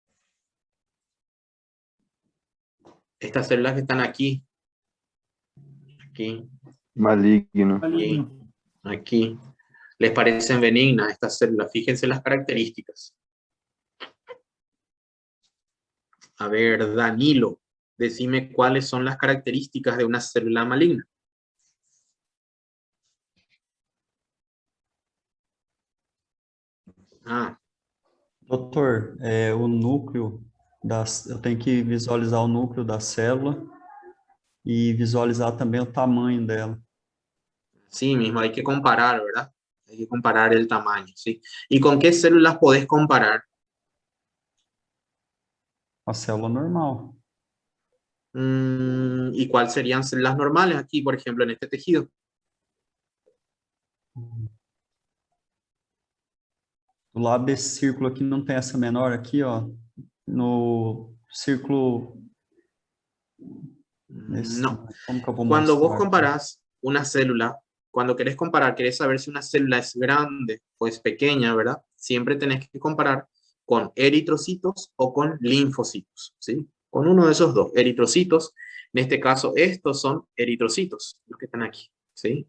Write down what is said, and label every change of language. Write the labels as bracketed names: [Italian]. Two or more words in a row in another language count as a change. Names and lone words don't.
[Spanish] Estas células que están aquí, aquí, Maligno. Maligno. aquí, les parecen benignas estas células. Fíjense las características. A ver, Danilo, decime cuáles son las características de una célula maligna. Ah, [Portuguese] Doutor, o núcleo eu tenho que visualizar o núcleo da célula e visualizar também o tamanho dela. [Spanish] sí mismo, hay que comparar, ¿verdad? Hay que comparar el tamaño, ¿sí? ¿Y con qué células podés comparar? [Portuguese] A célula normal. [Spanish] ¿Y cuáles serían células normales aquí, por ejemplo, en este tejido? [Portuguese] Do lado desse círculo aqui não tem essa menor aqui, ó. No círculo... No. Como que eu vou [Spanish] Cuando vos [Portuguese] mostrar? [Spanish] comparás una célula, cuando querés comparar, querés saber si una célula es grande o es pequeña, ¿verdad? Siempre tenés que comparar con eritrocitos o con linfocitos, ¿sí? Con uno de esos dos, eritrocitos. En este caso, estos son eritrocitos, los que están aquí, ¿sí?